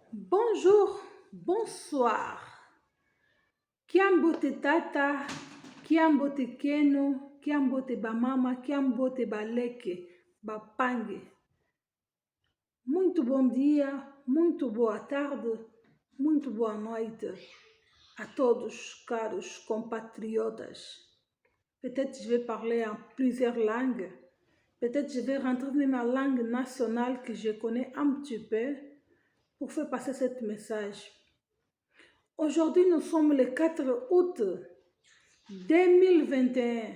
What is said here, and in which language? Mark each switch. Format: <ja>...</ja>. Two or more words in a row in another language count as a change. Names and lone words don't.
<fr>Bonjour, bonsoir.</fr> <kg>Kiambote tata, kiambote keno, kiambote bamama, kiambote baleke, bapangue.</kg> <pt>Muito bom dia, muito boa tarde, muito boa noite a todos, caros compatriotas.</pt> <fr>Peut-être je vais parler en plusieurs langues. Peut-être je vais rentrer dans ma langue nationale que je connais un petit peu pour faire passer ce message. Aujourd'hui, nous sommes le 4 août 2021.</fr>